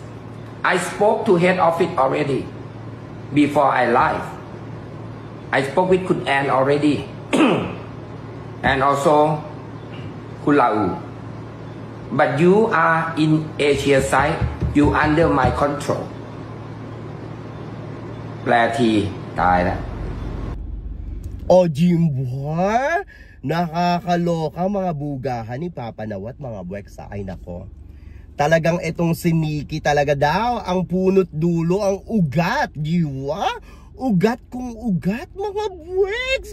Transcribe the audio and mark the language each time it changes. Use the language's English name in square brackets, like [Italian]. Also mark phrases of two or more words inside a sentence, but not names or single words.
[English] I spoke to head of it already before I live. I spoke with Kun Ann already and also Kulau. But you are in Asia side, you under my control. [Thai] แปลทีตายแล้ว [Filipino] O Jimboy, nakakaloka mga bugahan ni Papa Nawat, mga buweksa. Ay nako, talagang itong si Nikki talaga daw ang punot dulo, ang ugat, diwa? Ugat kong ugat, mga buweks.